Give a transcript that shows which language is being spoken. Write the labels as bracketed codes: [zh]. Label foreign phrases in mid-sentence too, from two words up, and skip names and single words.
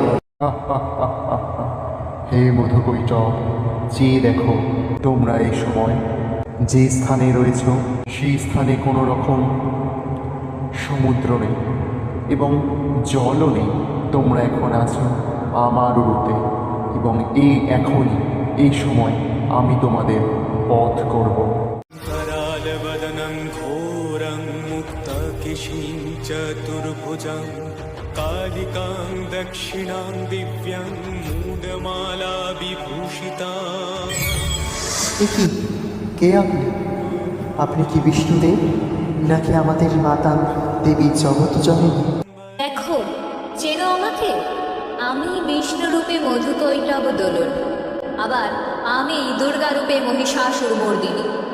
[bn] হে মধু কৈটব, চেয়ে দেখো তোমরা এই সময় যে স্থানে রয়েছ সেই স্থানে কোনো রকম সমুদ্র নেই এবং জলও নেই। তোমরা এখন আছো আমার উরুতে, এবং এখনই এই সময় আমি তোমাদের পথ করব। [sa] करालवदनं घोरं मुक्तकेशीं चतुर्भुजं कालिकां दक्षिणां दिव्यां मूडमाला विभूषिता। [bn] কি কে আপনি? আপনি কি বিষ্ণুদেব, নাকি আমাদের মাতা দেবী জগৎ জননী? দেখো, চেনো আমাকে? আমি বিষ্ণু রূপে মধু কৈটব দোলন, আবার আমি দুর্গা রূপে মহিষাসুর মর্দিনী।